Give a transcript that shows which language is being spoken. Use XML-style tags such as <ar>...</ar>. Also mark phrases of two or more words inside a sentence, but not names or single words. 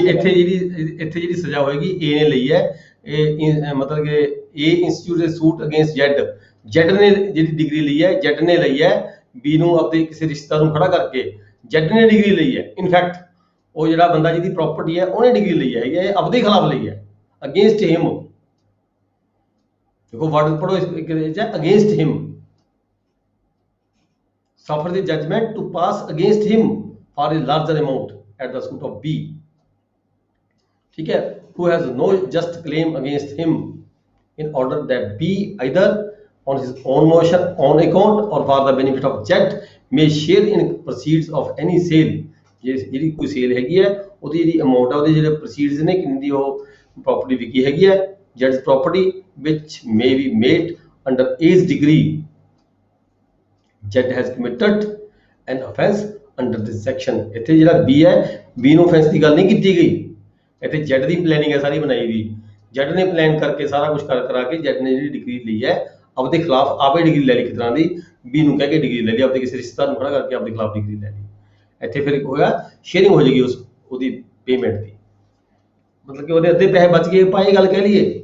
<pa>ਇੱਥੇ ਜਿਹੜੀ ਸਜ਼ਾ ਹੋਏਗੀ A ਨੇ ਲਈ ਹੈ, ਇਹ ਮਤਲਬ ਕਿ A ਇੰਸਟੀਟਿਊਟ ਦੇ</pa> <en>suit against</en> <pa>ਜੈਟ ਨੇ ਜਿਹੜੀ ਡਿਗਰੀ ਲਈ ਹੈ, ਜੈਟ ਨੇ ਲਈ ਹੈ B ਨੂੰ ਆਪਣੇ ਕਿਸੇ ਰਿਸ਼ਤਾ ਨੂੰ ਖੜਾ ਕਰਕੇ, ਜੈਟ ਨੇ ਡਿਗਰੀ ਲਈ ਹੈ। ਇਨਫੈਕਟ ਉਹ ਜਿਹੜਾ ਬੰਦਾ ਜਿਹਦੀ ਪ੍ਰਾਪਰਟੀ ਹੈ ਉਹਨੇ ਡਿਗਰੀ ਲਈ ਹੈ, ਇਹ ਆਪਦੇ ਖਿਲਾਫ ਲਈ ਹੈ,</pa> <en>against him.</en> <hi>देखो वर्ड पढ़ो,</hi> <en>against him, suffer the judgment to pass against him for a larger amount at the suit of B,</en> <hi>ठीक है,</hi> <en>who has no just claim against him, in order that B either on his own motion, on account or for the benefit of Jet may share in proceeds of any sale।</en> <pa>ਜਿਹੜੀ ਕੋਈ ਸੇਲ ਹੈਗੀ ਹੈ ਉਹਦੀ ਜਿਹੜੀ ਅਮਾਉਂਟ ਹੈ, ਉਹਦੇ ਜਿਹੜੇ ਪ੍ਰੋਸੀਡਸ ਨੇ, ਕਿੰਨੀ ਦੀ ਉਹ ਪ੍ਰਾਪਰਟੀ ਵਿਕੀ ਹੈਗੀ ਹੈ,</pa> <en>Jet's property which may be made under A's degree, Jet has committed an offence under this section।</en> <pa>ਇੱਥੇ ਜਿਹੜਾ B ਹੈ, B ਨੂੰ offence ਦੀ ਗੱਲ ਨਹੀਂ ਕੀਤੀ ਗਈ, ਇੱਥੇ Jet ਦੀ ਪਲੈਨਿੰਗ ਹੈ ਸਾਰੀ ਬਣਾਈ ਵੀ ਜੱਟ ਨੇ ਪਲਾਨ ਕਰਕੇ ਸਾਰਾ ਕੁਝ ਕਰਾ ਕੇ ਜੱਟ ਨੇ ਜਿਹੜੀ ਡਿਗਰੀ ਲਈ ਹੈ ਆਪਦੇ ਖਿਲਾਫ ਆਪੇ ਡਿਗਰੀ ਲੈ ਲਈ ਇੱਕ ਤਰ੍ਹਾਂ ਦੀ, ਬੀ ਨੂੰ ਕਹਿ ਕੇ ਡਿਗਰੀ ਲੈ ਲਈ, ਆਪਦੇ ਕਿਸੇ ਰਿਸ਼ਤੇਦਾਰ ਨੂੰ ਖੜਾ ਕਰਕੇ ਆਪਦੇ ਖਿਲਾਫ ਡਿਗਰੀ ਲੈ ਲਈ। ਇੱਥੇ ਫਿਰ ਹੋਇਆ ਸ਼ੇਅਰਿੰਗ ਹੋ ਜਾਏਗੀ ਉਹਦੀ ਪੇਮੈਂਟ ਦੀ, ਮਤਲਬ ਕਿ ਉਹਦੇ ਅੱਧੇ ਪੈਸੇ ਬਚ ਗਏ ਆਪਾਂ ਇਹ ਗੱਲ ਕਹਿ ਲਈਏ।</pa>